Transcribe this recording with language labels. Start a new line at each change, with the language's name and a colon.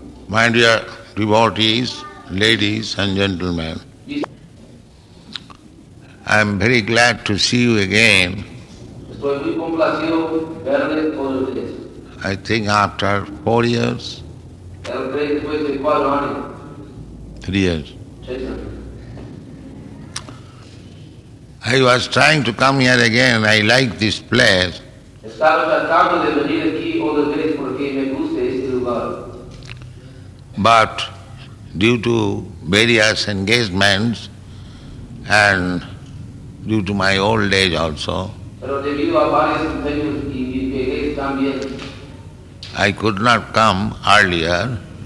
English: My dear devotees, ladies and gentlemen, I am very glad to see you again.
Spanish: Estoy muy complacido verles todos ustedes.
English: I think after 4 years,
Spanish: Creo que después de 4 años.
English: 3 years.
Spanish: 6 años.
English: I was trying to come here again. I like this place.
Spanish: Estaba tratando de venir aquí otra vez porque me gusta este lugar.
English: But due to various engagements and due to my old age also,
Spanish: Pero debido a varios empeños y mi vejez también,
English: I could not come earlier.